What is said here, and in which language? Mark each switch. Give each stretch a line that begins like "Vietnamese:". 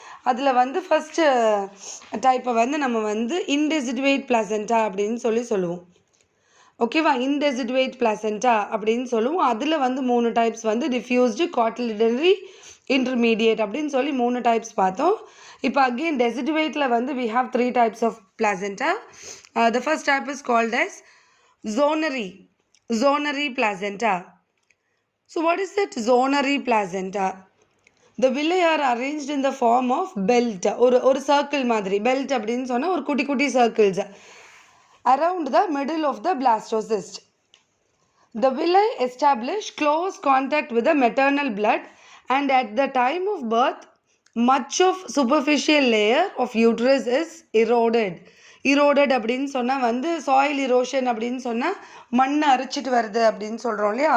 Tamil: அதில் வந்து ஃபஸ்ட்டு டைப்பை வந்து நம்ம வந்து இன்டெசிடுவேட் பிளாசென்டா அப்படின்னு சொல்லுவோம். ஓகேவா? இன்டெசிடுவேட் பிளாசென்டா அப்படின்னு சொல்லுவோம். அதில் வந்து 3 டைப்ஸ் வந்து டிஃப்யூஸ்டு, காட்டிலிடனரி, இன்டர்மீடியேட் அப்படின்னு சொல்லி 3 டைப்ஸ் பார்த்தோம். இப்போ அகெயின் டெசிடுவேட்டில் வந்து
English: we have 3 types of placenta. The first type is called as zonary placenta. So what is that zonary placenta? The villi are arranged in the form of belt.
Tamil: ஒரு circle மாதிரி belt அப்படின்னு சொன்னால் ஒரு குட்டி circles
English: around the middle of the blastocyst. The villi establish close contact with the maternal blood, and at the time of birth much of superficial layer of uterus is eroded.
Tamil: அப்படின்னு சொன்னால் வந்து soil இரோஷன் அப்படின்னு சொன்னால் மண் அரிச்சிட்டு வருது அப்படின்னு சொல்கிறோம் இல்லையா?